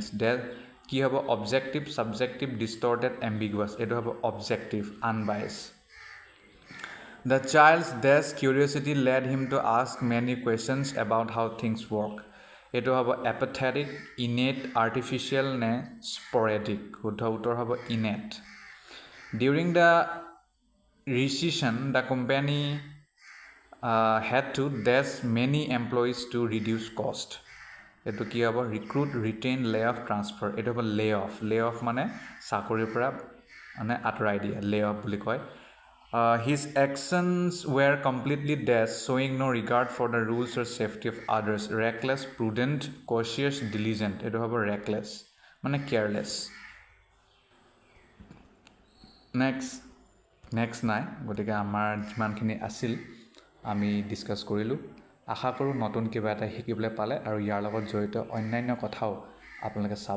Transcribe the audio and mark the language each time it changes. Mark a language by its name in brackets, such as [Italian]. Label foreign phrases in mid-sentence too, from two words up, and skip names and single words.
[English] That [Assamese] কি হ'ব [English] objective, subjective, distorted, ambiguous. [Assamese] এইটো হ'ব [English] objective, unbiased. The child's dash curiosity led him to ask many questions about how things work. [Assamese] এইটো হ'ব [English] apathetic, innate, artificial [Assamese] নে sporadic. শুদ্ধ উত্তৰ হ'ব innate. [English] During the recession, the company had to dash many employees to reduce cost. [Assamese] এইটো কি হ'ব [English] recruit, retain, lay off, transfer. [Assamese] এইটো হ'ব [English] lay off [Assamese] মানে চাকৰিৰ পৰা মানে আঁতৰাই দিয়া, [English] lay off [Assamese] বুলি কয়. [English] His actions were completely dash, showing no regard for the rules or safety of others. Reckless, prudent, cautious, diligent. [Assamese] এইটো হ'ব reckless মানে careless. নেক্সট নাই, গতিকে আমাৰ যিমানখিনি আছিল আমি ডিছকাছ কৰিলোঁ. আশা কৰোঁ নতুন কিবা এটা শিকিবলৈ পালে আৰু ইয়াৰ লগত জড়িত অন্যান্য কথাও আপোনালোকে চাব.